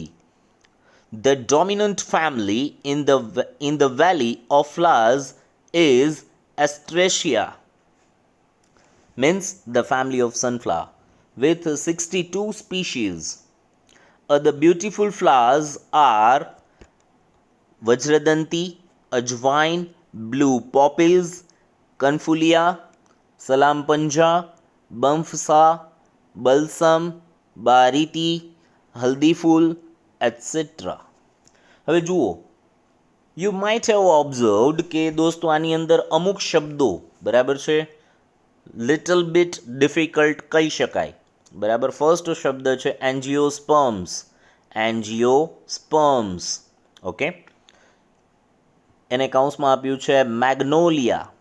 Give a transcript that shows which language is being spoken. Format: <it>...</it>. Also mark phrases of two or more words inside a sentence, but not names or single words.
<en>The dominant family in the valley of flowers is Astraceae, means the family of sunflower, with 62 species. Other beautiful flowers are Vajradanti, Ajwain, blue poppies, Confulia, Salampanja, Bamfsa, Balsam, Bariti, Haldi ફૂલ, etc.</en> <gu>હવે જુઓ,</gu> <en>you might have observed</en> <gu>કે દોસ્તો આની અંદર અમુક શબ્દો બરાબર છે</gu> <en>little bit difficult</en> <gu>કહી શકાય. બરાબર, ફર્સ્ટ શબ્દ છે એન્જિયોસ્પર્મ્સ. એન્જિયોસ્પર્મ્સ, ઓકે, એને કાઉન્સમાં આપ્યું છે મેગ્નોલિયા.</gu>